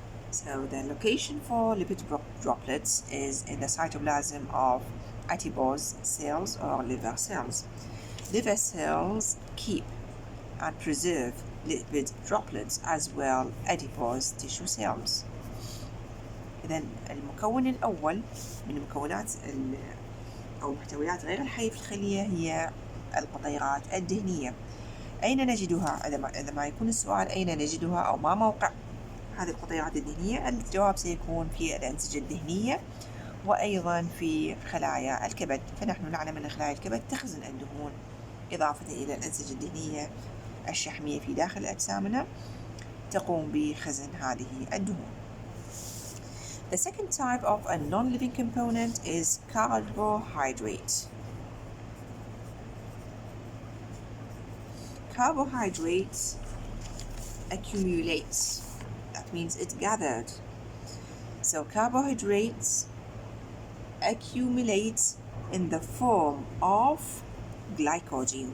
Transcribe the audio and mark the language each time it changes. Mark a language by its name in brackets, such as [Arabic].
[English] So the location for lipid droplets is in the cytoplasm of adipose cells or liver cells. Liver cells keep and preserve lipid droplets as well adipose tissue cells. [Arabic] إذن المكون الأول من مكونات أو محتويات غير الحية في الخلية هي القطيرات الدهنية. أين نجدها؟ عندما يكون السؤال أين نجدها أو ما موقع هذه القطيرات الدهنية، الجواب سيكون في الأنسجة الدهنية وأيضا في خلايا الكبد. فنحن نعلم أن خلايا الكبد تخزن الدهون إضافة إلى الأنسجة الدهنية الشحمية في داخل أجسامنا تقوم بخزن هذه الدهون. [English] The second type of a non-living component is carbohydrate. Carbohydrates accumulates. That means it gathered. So carbohydrates accumulate in the form of glycogen.